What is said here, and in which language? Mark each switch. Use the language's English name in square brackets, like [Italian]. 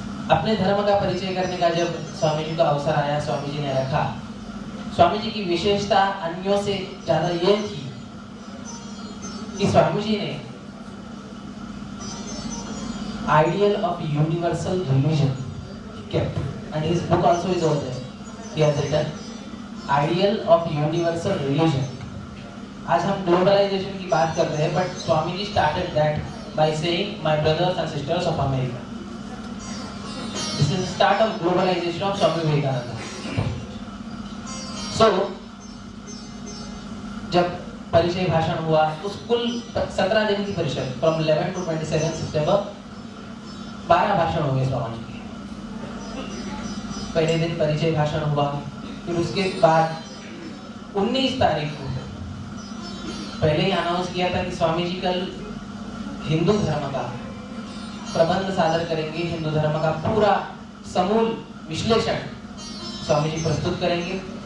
[Hindi] अपने धर्म का परिचय करने का जब स्वामी जी का अवसर आया, स्वामी जी ने रखा। स्वामी जी की विशेषता अन्यों से ज्यादा ये थी कि स्वामी जी ने ideal of universal religion [English] kept, and his book also is over there. He has written Ideal of Universal Religion. [Hindi] आज हम ग्लोबलाइजेशन की बात कर रहे हैं, but Swami ji [English] started that by saying, "My brothers and sisters of America." This is the start of globalization of Swami Vivekananda. [Hindi] So, जब परिचय भाषण हुआ, उस कुल 17 दिन की परिषद, [English] from 11 to 27 [Hindi] सितंबर, 12 भाषण हो गए स्वामी जी के। पहले दिन परिचय भाषण हुआ, फिर उसके बाद 19 तारीख को पहले ही अनाउंस किया था कि स्वामी जी कल हिंदू धर्म का प्रबंध सादर करेंगे, हिंदू धर्म का पूरा समूल विश्लेषण स्वामी जी प्रस्तुत करेंगे।